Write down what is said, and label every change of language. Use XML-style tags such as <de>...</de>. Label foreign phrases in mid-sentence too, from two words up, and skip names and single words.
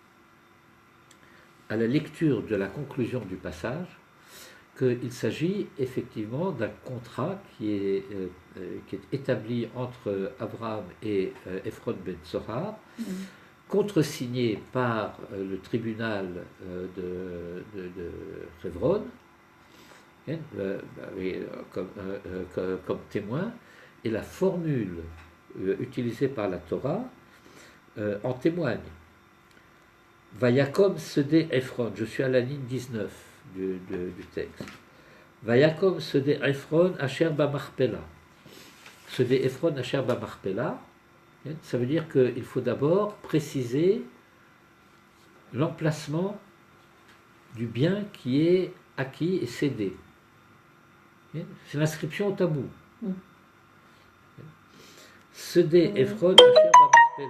<fr>à la lecture de la conclusion du passage, qu'il s'agit effectivement d'un contrat qui est établi entre Abraham et Ephron ben Zohar, contresigné par le tribunal de Hebron, comme témoin, et la formule utilisée par la Torah en témoigne.</fr> <he>ויקם שדה עפרון,</he> <fr>je suis à la ligne 19 du texte.</fr> <he>ויקם שדה עפרון אשר במכפלה. שדה עפרון אשר במכפלה,</he> <fr>ça veut dire qu'il faut d'abord préciser l'emplacement du bien qui est acquis et cédé. C'est l'inscription au tabou.</fr> <he>שדה עפרון אשר במכפלה.</he>